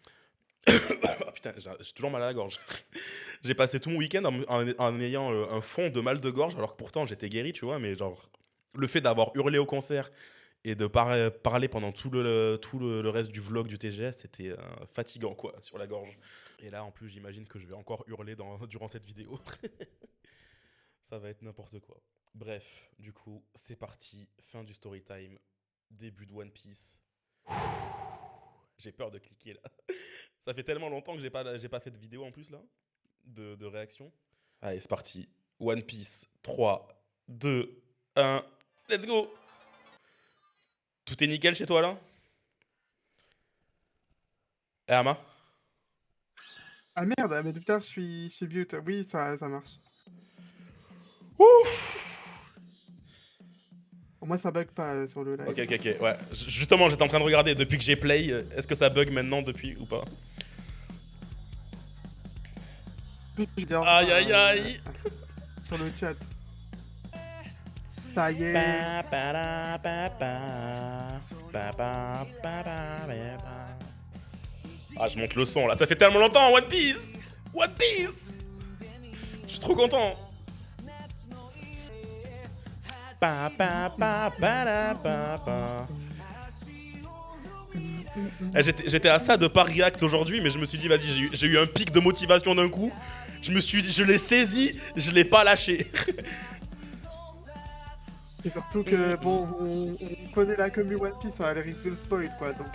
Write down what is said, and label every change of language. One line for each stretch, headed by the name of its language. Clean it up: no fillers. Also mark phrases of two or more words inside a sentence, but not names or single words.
French: Oh, putain, j'ai toujours mal à la gorge. J'ai passé tout mon week-end en ayant un fond de mal de gorge, alors que pourtant j'étais guéri, tu vois, mais genre, le fait d'avoir hurlé au concert et de parler pendant tout le reste du vlog du TGS, c'était fatigant, quoi, sur la gorge. Et là, en plus, j'imagine que je vais encore hurler durant cette vidéo. Ça va être n'importe quoi. Bref, du coup, c'est parti. Fin du
English: story time.
French: Début de One Piece. J'ai peur de cliquer là. Ça fait tellement longtemps que j'ai pas fait de vidéo en plus là. De réaction. Allez, c'est parti. One Piece.
English: 3, 2, 1. Let's go.
French: Tout est nickel chez toi là? Eh, Ama? Ah merde, mais depuis tard, je suis mute. Oui, ça marche. Ouf. Au moins, ça bug pas sur le live. Ok. Ouais. Justement, j'étais en train de regarder depuis que j'ai play. Est-ce que ça bug maintenant depuis ou pas? Je vais dire, Aïe. sur le chat. Ça y est. Pa, pa, la, pa, pa. Pa, pa, pa, pa, pa, pa. Ah, je monte le son là, ça fait tellement longtemps, One Piece! One Piece! Je suis trop content! Pa, pa, pa, pa, la, pa, pa. Eh, j'étais à ça de pas react aujourd'hui, mais je me suis dit, vas-y, j'ai eu un pic de motivation d'un coup. Je l'ai saisi, je l'ai pas lâché. Et surtout que, bon, on connaît la commu One Piece, hein, elle risque de spoil, quoi, donc...